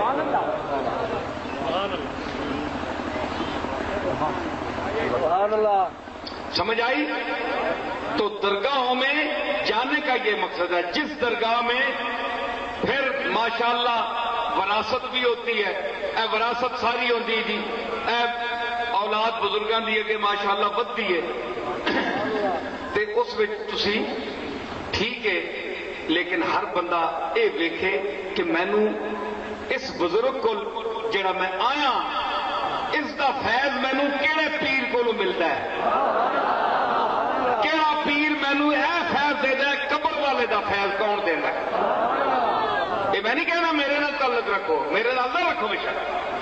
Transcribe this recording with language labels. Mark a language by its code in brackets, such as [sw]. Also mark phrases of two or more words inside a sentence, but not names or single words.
[ur] سمجھ آئی؟ تو درگاہوں میں جانے کا یہ مقصد ہے, جس درگاہ میں پھر ماشاءاللہ وراثت بھی ہوتی ہے. [pa] اے وراثت ساری ہوتی جی, اے اولاد بزرگاں دی اگے ماشاءاللہ بدتی ہے تے اس وچ تسی ٹھیک ہے, لیکن ہر بندہ اے ویکھے کہ مینوں اس بزرگ کو جڑا میں آیا اس دا فیض مینوں کیڑے پیر کو ملتا ہے, کیڑا پیر مینوں اے فیض دے دے, قبر والے دا فیض کون دیندا ہے؟ یہ میں نہیں کہنا میرے نال تعلق رکھو, میرے نال نہ رکھو بے شک,